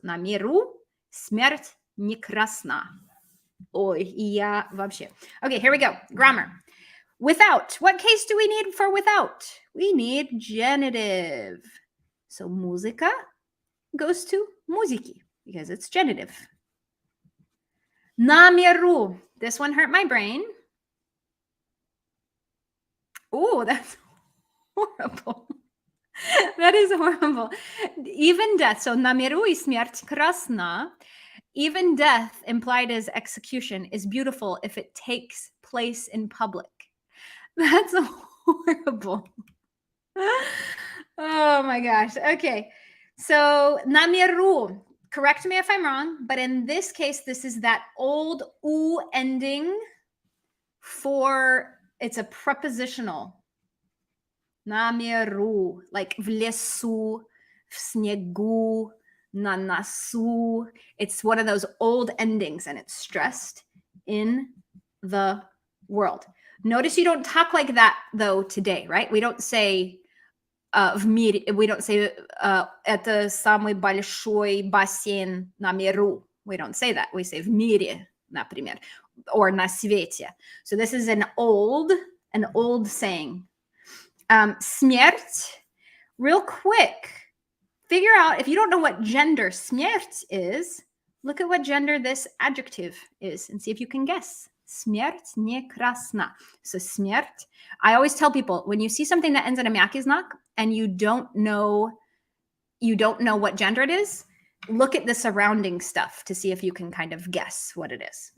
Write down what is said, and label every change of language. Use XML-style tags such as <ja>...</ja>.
<ru>На миру смерть не красна. Ой, и я вообще.</ru> <en>Okay, here we go. Grammar. Without. What case do we need for without? We need genitive. So музыка goes to музыки because it's genitive. На миру. This one hurt my brain. Oh, that's horrible. That is horrible. Even death.</en> <ru>So на миру и смерть красна.</ru> <en>Even death, implied as execution, is beautiful if it takes place in public. That's horrible. Oh my gosh. Okay.</en> <ru>So на миру.</ru> <en>Correct me if I'm wrong, but in this case, this is that old u ending for, it's a prepositional.</en> <ru>На миру, like в лесу, в снегу, на носу.</ru> <en>It's one of those old endings and it's stressed in the world. Notice you don't talk like that though today, right? We don't say в мире, we don't say</en> <ru>это самый большой бассейн на миру.</ru> <en>We don't say that. We say</en> <ru>в мире, например, or на свете.</ru> <en>So this is an old saying. Смерть, real quick, figure out, if you don't know what gender смерть is, look at what gender this adjective is and see if you can guess.</en> <ru>Смерть не красна.</ru> <en>So смерть, I always tell people, when you see something that ends in a мягкий знак and you don't know what gender it is, look at the surrounding stuff to see if you can kind of guess what it is.</en>